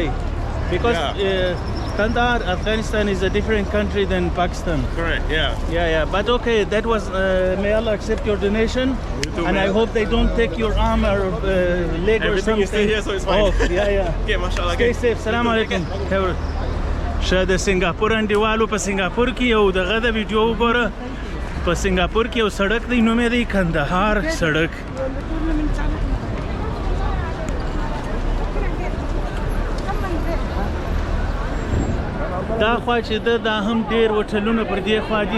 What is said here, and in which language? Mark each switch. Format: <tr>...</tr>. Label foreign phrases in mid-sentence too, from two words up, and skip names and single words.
<en>Because Kandahar, Afghanistan is a different country than Pakistan. Correct, yeah. Yeah. But okay, that was, may Allah accept your donation. You too, and man. I hope they don't take your arm or leg or Everything something. is still here, so it's fine. Oh, yeah. Okay, mashallah. Stay Okay. safe.</en> <ar>Salam alaikum.</ar> <ps>د سنگاپور انډیوالو په سنگاپور کې یو دغه د ویډیو وګوره. په سنگاپور کې یو سړک دی، نوم یې دی کندهار سړک. دا خوا چې دا هم ډیر هوټلونه پر دې خوا دي.</ps>